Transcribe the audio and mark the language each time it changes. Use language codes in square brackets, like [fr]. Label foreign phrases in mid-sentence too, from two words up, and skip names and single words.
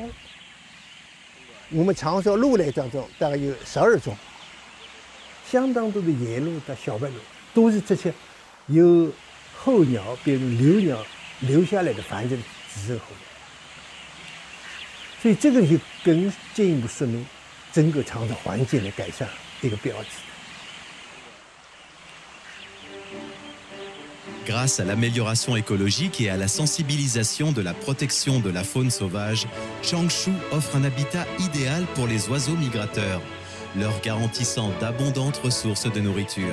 [zh] 我们常说鹿类当中大概有12种，相当多的野鹿的小白鹿都是这些由候鸟，比如留鸟留下来的繁殖的子孙后代。所以这个就更进一步说明整个长沙环境的改善一个标志。 [fr] Grâce à l'amélioration écologique et à la sensibilisation de la protection de la faune sauvage, Changshu offre un habitat idéal pour les oiseaux migrateurs, leur garantissant d'abondantes ressources de nourriture.